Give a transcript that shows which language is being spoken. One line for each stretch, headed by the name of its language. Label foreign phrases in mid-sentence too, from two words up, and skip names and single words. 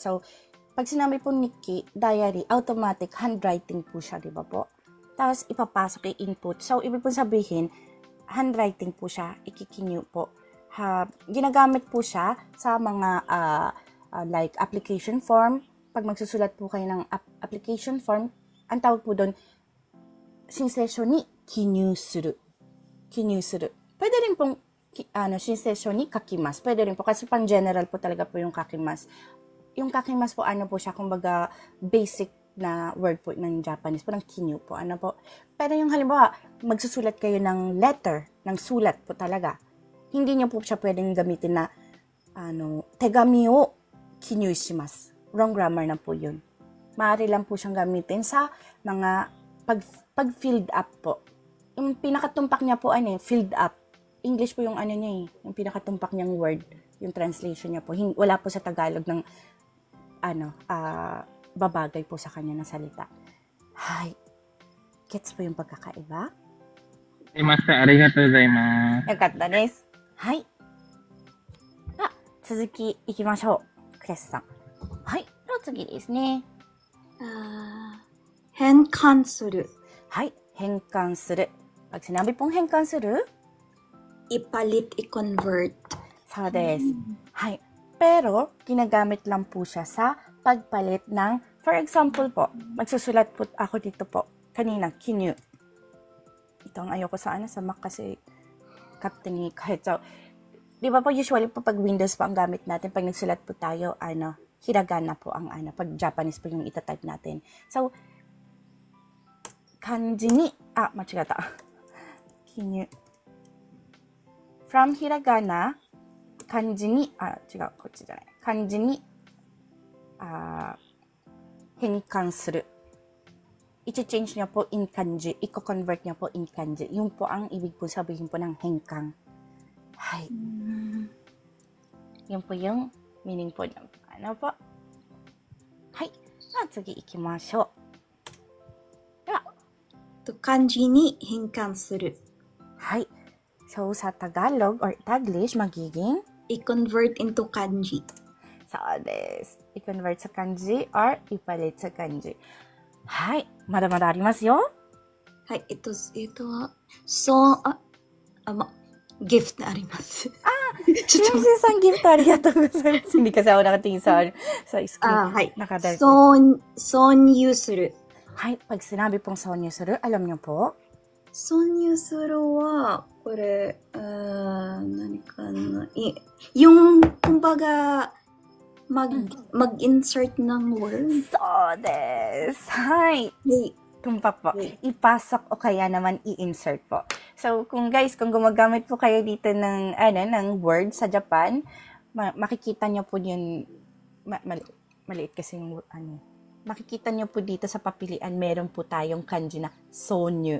Filipino: So, pag sinabi po nikki, diary, automatic handwriting po siya, di ba po? Tapos ipapasok i-input. So, ibig po sabihin, handwriting po siya, ikikinyu po. Ginagamit po siya sa mga like application form. Pag magsusulat po kayo ng application form, ang tawag po doon,
Japanese: 申請書に記入する. 記入する.
Filipino: Pwede rin pong
Japanese: 申請書に書きます.
Filipino: Pwede rin po kasi pang general po talaga po yung kakimasu. Yung kakimasu po ano po siya, kumbaga basic na word po ng Japanese po, ng kinyu po. Ano po. Pero yung halimbawa, magsusulat kayo ng letter, ng sulat po talaga. Hindi niyo po siya pwedeng gamitin na
Japanese: 手紙を記入します.
English: Wrong grammar
Filipino: na po yun. Maaari lang po siyang gamitin sa mga pag-filled up po. Yung pinakatumpak niya po
English: filled up.
Filipino: English po yung niya yung pinakatumpak niyang word, yung translation niya po. Wala po sa Tagalog ng babagay po sa kanya na salita. Hay. Gets po yung pagkakaiba?
Japanese: ありがとうございます. よかったです. Hay. 続きいきましょう。クレスさん。はい。では次ですね。変換する。はい。変換する。
Filipino: Pag sinabi pong
Japanese: 変換する,
Filipino: Ipalit, i-convert.
Japanese: そうです。
Filipino: はい。Pero, ginagamit lang po siya sa pagpalit ng, for example po, magsusulat po ako dito po, kanina, kinyu. Ito ang ayoko sa sa Mac kasi kaptingi kahit so, di ba po usually po pag Windows po ang gamit natin, pag nagsulat po tayo, hiragana po ang pag Japanese po yung itatype natin. So,
Japanese: 漢字に、間違った. Kinyu. From hiragana, 漢字に、漢字に、変換する.
Filipino: I-change niya po in kanji. I-convert niya po in kanji. Yun po ang ibig po sabihin po ng henkan. Hay. Yun po yung meaning po niya. Ano po? Hay.
Japanese: 次行きましょう. Kanji ni 変換する。 Hay.
Filipino: So, sa Tagalog or Taglish, magiging? I-convert into kanji.
Japanese: そう、です.
Filipino: I-convert sa kanji or ipalit sa kanji. Hay.
Japanese: まだまだありますよ. はい、gift なあります。ちょっと、 Princess-san, gift ありがとうございます。
Filipino: Hindi kasi ako nakatingin sa screen.
Japanese: はい。 Nakadal. 挿入する。 Hay.
Filipino: Pag sinabi pong
Japanese: 挿入する,
Filipino: alam niyo po?
Japanese: 挿入するは、これ、何かな。
Filipino: yung, kumbaga, mag-insert ng word.
Japanese: そう、です。はい. Hey,
Filipino: Tumpak po. Okay. Ipasok o kaya naman i-insert po. So, kung gumagamit po kayo dito ng, ng word sa Japan, makikita nyo po yun, maliit kasi yung, makikita nyo po dito sa papilian, meron po tayong kanji na sonyu.